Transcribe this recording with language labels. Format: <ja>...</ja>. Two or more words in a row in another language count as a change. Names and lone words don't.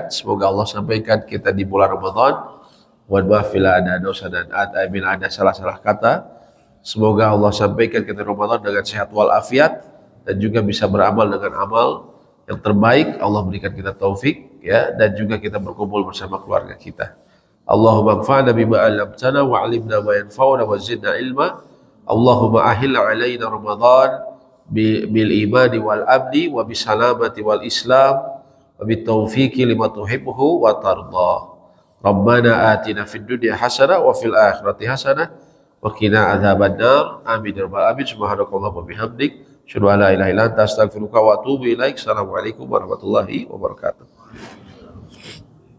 <id>Semoga Allah sampaikan kita di bulan Ramadan. Mohon maaf bila ada dosa dan bila ada salah-salah kata. Semoga Allah sampaikan kita di Ramadan dengan sehat walafiat dan juga bisa beramal dengan amal yang terbaik. Allah berikan kita taufik ya, dan juga kita berkumpul bersama keluarga kita.</id> <ar>اللهم انفعنا بما علمتنا وعلمنا ما ينفعنا وزدنا علما. اللهم أهله علينا باليمن والإيمان والسلامة والإسلام والتوفيق لما تحب وترضى. ربنا آتنا في الدنيا حسنة وفي الآخرة حسنة وقنا عذاب النار. آمين يا رب العالمين. سبحانك اللهم وبحمدك، أشهد أن لا إله إلا أنت، أستغفرك وأتوب إليك. السلام عليكم ورحمة الله وبركاته.</ar>